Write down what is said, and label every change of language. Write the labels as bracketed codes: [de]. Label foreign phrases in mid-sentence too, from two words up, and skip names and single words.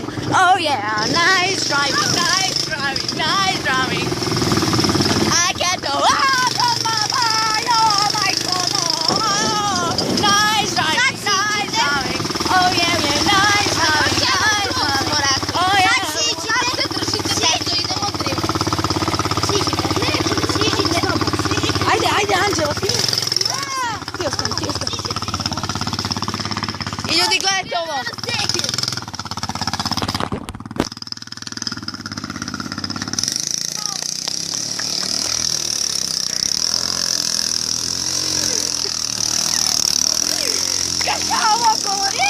[en] Oh yeah, nice driving. I can't go out of my mind, oh my God, oh. Nice driving. Oh yeah, nice driving. Oh yeah. [sr] Ajde, Anđelo, ti ostani. I ljudi, gledajte ovo. Kakao okolo,